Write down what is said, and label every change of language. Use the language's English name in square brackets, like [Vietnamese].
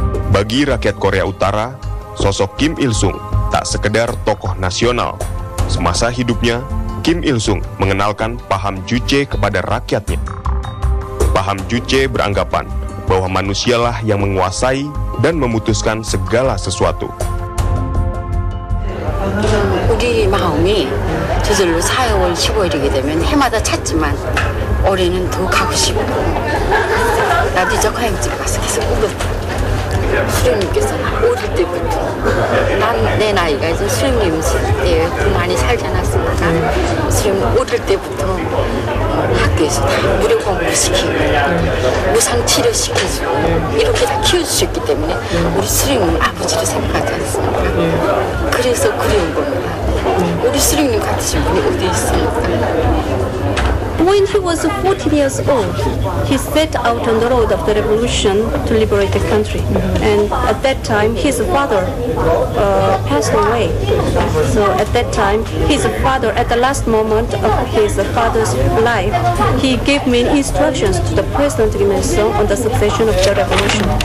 [Indonesian] Bagi rakyat Korea Utara, sosok Kim Il-sung tak sekedar tokoh nasional. Semasa hidupnya, Kim Il-sung mengenalkan paham Juche kepada rakyatnya. Paham Juche beranggapan bahwa manusialah yang menguasai dan memutuskan segala sesuatu. [Korean] 우리 마음이 저절로 4월 15일이게 되면 해마다 찾지만 올해는 더 가고 싶고 나도 저 가양집 가서 계속 울었다. 수령님께서는 어릴 때부터 내 나이가 이제 수령님 때 많이 살지 않았습니까? 수령님 어릴 때부터 학교에서 다 무료 공부를 시키고 무상 치료 시켜주고 이렇게 다 키워주셨기 때문에 우리 수령님 아버지를 생각하지 않습니까? 그래서 그리운 겁니다. 우리 수령님 같으신 분이 어디 있습니까? [English] When he was 14 years old, he set out on the road of the revolution to liberate the country. And at that time, his father passed away. So at that time, his father, at the last moment of his father's life, he gave many instructions to the President Kim Il-sung on the succession of the revolution.